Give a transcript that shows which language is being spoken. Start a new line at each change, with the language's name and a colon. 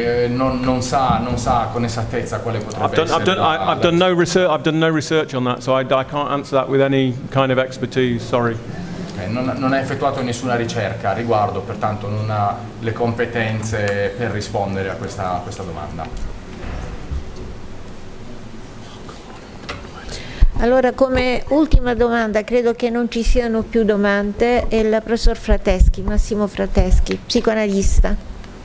Italian: Non sa con esattezza quale potrebbe essere.
English: I've done no research. I've done no research on that, so I can't answer that with any kind of expertise. Sorry.
Italian: Okay, non ha effettuato nessuna ricerca a riguardo, pertanto non ha le competenze per rispondere a questa domanda. Allora, come ultima domanda, credo che non ci siano più domande, è il professor Frateschi, Massimo Frateschi, psicoanalista.